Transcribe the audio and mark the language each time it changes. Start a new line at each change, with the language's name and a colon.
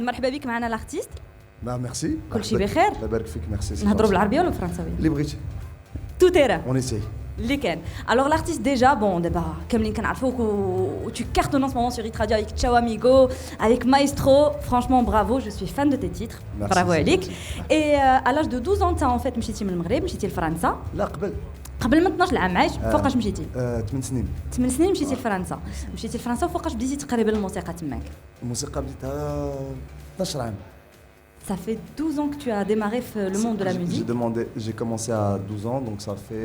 Arabic: مرحبا بك معنا
French: l'artiste. Bah merci.
Arabic: كل شيء بخير؟ الله يبارك فيك merci. نهضروا بالعربية ولا بالفرنساوية؟ اللي بغيتي.
French: Tout terrain. On essaye. Les Ken. Alors l'artiste déjà, bon, d'abord, comme Lincoln Alfo, tu cartonnes en ce moment sur Hit Radio avec Ciao Amigo, avec Maestro. Franchement, bravo, je suis fan de tes titres. Merci, bravo Alik. gentil. Et à l'âge de 12 ans, tu as en fait
Arabic: مشيتي من المغرب, مشيتي لفرنسا. لا قبل. قبل من 12 عام عايش فوقاش مشيتي؟ 8 سنين. 8 سنين مشيتي لفرنسا. مشيتي لفرنسا وفوقاش بديتي تقريبا الموسيقى تماك؟ الموسيقى بديتها 12 عام.
French: Ça fait 12 ans que tu as démarré le monde de la musique. J'ai commencé à 12 ans, donc ça fait...